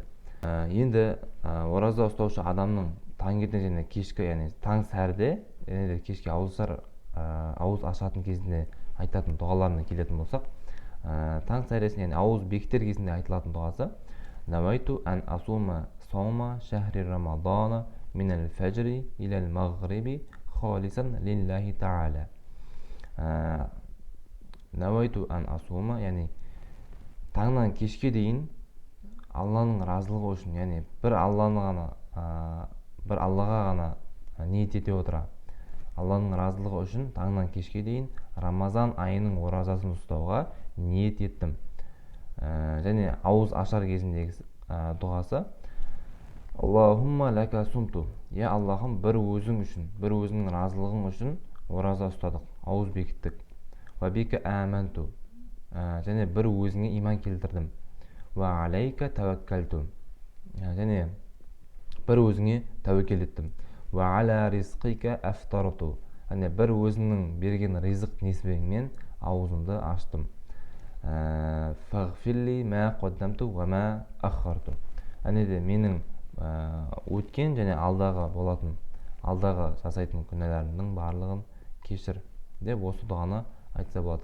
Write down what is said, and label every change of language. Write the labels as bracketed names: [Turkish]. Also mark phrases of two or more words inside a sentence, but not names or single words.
[Kazakh] Енді ораза ұстаушы адамның таңертең және кешкі, яғни таң сәріде және де кешке ауыз ашатын кезінде айтатын дұғаларына келетін болсақ, таң сәресіне, яғни ауыз бекітер кезінде айтылатын дұғасы: [Arabic] نويت أن أصوم صوم شهر رمضان من الفجر إلى المغرب خالصا لله تعالى. نويت أن أصوم, [Kazakh] яғни таңнан кешке дейін Алланың разылығы үшін, яғни бір Аллаға ғана ниет ете отыра, Алланың разылығы үшін таңнан кешке дейін Рамазан айының оразасын ұстауға ниет еттім. Және ауыз ашар кезіндегі дұғасы: [Arabic] اللهم لك صمت, [Kazakh] я Аллахым, бір өзің үшін, бір өзіңнің разылығың үшін ораза ұстадық, ауыз бекіттік. [Arabic] وبك آمنت, [Kazakh] және бір өзіңе иман келтірдім. [Arabic] وعليك توكلت, [Kazakh] және бір өзіңе тәуекел еттім. [Arabic] وعلى رزقك أفطرت, [Kazakh] және бір өзіңнің берген ризық несібеңмен аузымды аштым. [Arabic] فاغفر لي ما قدمت وما أخرت, [Kazakh] және де менің өткен және алдағы жасайтын күнәларымның барлығын кешір деп осы дұғаны айтса болады.